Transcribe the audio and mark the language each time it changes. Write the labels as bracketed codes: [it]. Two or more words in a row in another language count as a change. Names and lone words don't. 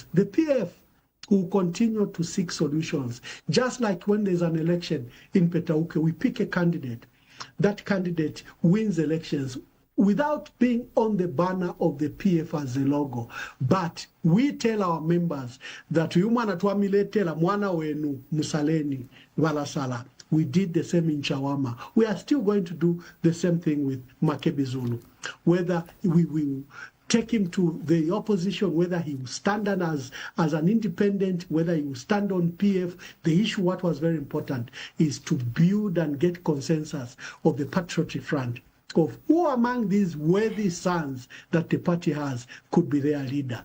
[en] The PF will continue to seek solutions. Just like when there's an election in Petauke, we pick a candidate. That candidate wins elections without being on the banner of the PF as the logo. But we tell our members that [bem] mwana wenu musaleni walasala. [en] We did the same in Chawama. We are still going to do the same thing with Makebi Zulu. Whether we will take him to the opposition, whether he will stand as an independent, whether he will stand on PF. The issue, what was very important, is to build and get consensus of the Patriotic Front, of who among these worthy sons that the party has could be their leader.